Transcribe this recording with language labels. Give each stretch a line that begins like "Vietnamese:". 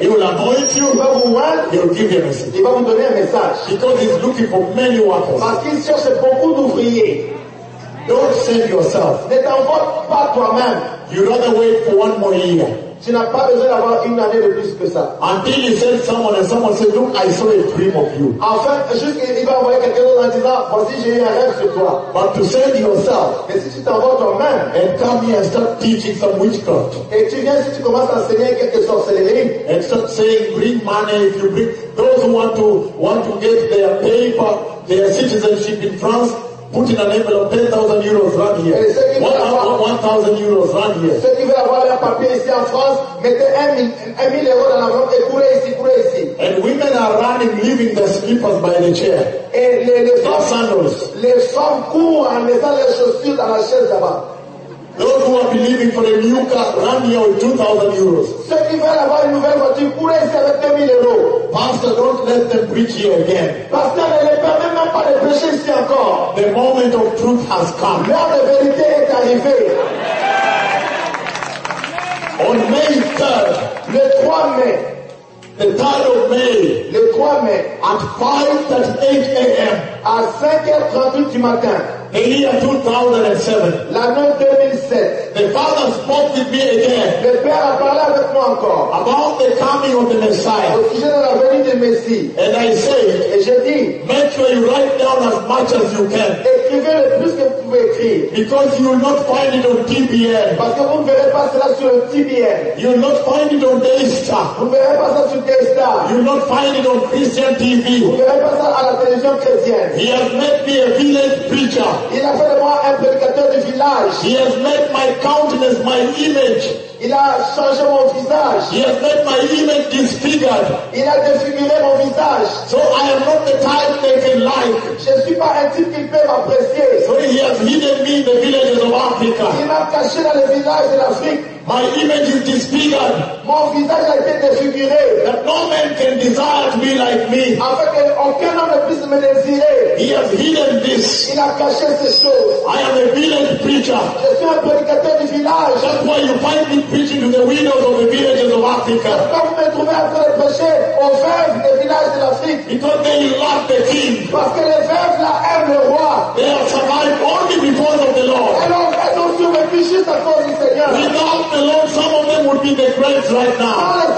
English: He will anoint you.
French: Il va vous voir.
English: He will give you a message.
French: Il va vous donner un message.
English: Because he's looking for many workers.
French: Parce qu'il cherche beaucoup d'ouvriers.
English: Don't save yourself.
French: Ne t'envoie pas toi-même.
English: You rather wait for one more year.
French: Tu n'as pas besoin d'avoir une année de plus que ça.
English: Until he sends someone and someone says, look, I saw a dream of you.
French: Enfin, juste il va envoyer quelqu'un d'autre en disant, voici j'ai eu un rêve sur toi.
English: But to save yourself.
French: Et si tu t'envoies toi-même.
English: And come here and start teaching some witchcraft.
French: Et tu viens si tu commences à enseigner quelque chose.
English: And start saying, bring money if you bring. Those who want to get their paper, their citizenship in France. Put in an envelope of 10,000 euros right here. 1,000 euros right here.
French: Ceux qui veulent avoir leur papier ici en France, mettez 1,000 euros dans l'enveloppe et courez ici.
English: And women are running, leaving their slippers by the chair.
French: Et les femmes, sandals. Les femmes courent en mettant leurs chaussures dans la chaise là-bas.
English: Those who are believing for a new car, run here with 2,000 euros.
French: Ceux qui veulent avoir une nouvelle voiture, courez ici avec 2,000 euros.
English: Pastor, don't let them preach here again.
French: Pasteur, ne les permet même pas de prêcher ici encore.
English: The moment of truth has come.
French: L'heure de vérité est arrivée.
English: On May 3rd.
French: Le 3 mai.
English: The 3rd of May.
French: Le 3 mai.
English: At 5:38 a.m.
French: À 5h38 du matin.
English: The year 2007.
French: L'année 2007.
English: The Father spoke with me again.
French: Le Père a parlé avec moi encore.
English: About the coming of the Messiah.
French: Au sujet de la venue du Messie.
English: And I say.
French: Et je dis.
English: Make sure you write down as much as you can.
French: Écrivez le plus que vous pouvez écrire.
English: Because you will not find it on TBN.
French: Parce que vous ne verrez pas cela sur TBN.
English: You will not find it on Daystar.
French: Vous ne verrez pas ça sur Daystar.
English: You will not find it on Christian TV.
French: Vous ne verrez pas ça à la télévision chrétienne.
English: He has made me a village preacher.
French: Il a fait de moi un prédicateur du village.
English: He has made my countenance my image.
French: Il a changé mon visage.
English: He has made my image disfigured.
French: Il a défiguré mon visage.
English: So I am not the type they can like.
French: Je ne suis pas un type qu'ils peuvent apprécier.
English: So he has hidden me in the villages of Africa.
French: Il m'a caché dans les villages de l'Afrique.
English: My image is disfigured.
French: Mon visage a été défiguré.
English: That no man can desire to be like me.
French: Afin que aucun homme ne puisse me désirer.
English: He has hidden this.
French: Il a caché ces choses.
English: I am a village preacher.
French: Je suis un prédicateur du village.
English: That's why you find me preaching to the widows of the villages of Africa.
French: Quand vous me trouvez à faire prêcher aux veuves des villages de l'Afrique.
English: Because they love the king.
French: Parce que les veuves là aiment le roi.
English: They have survived only because of the Lord. Without the Lord, some of them would be in the graves right now.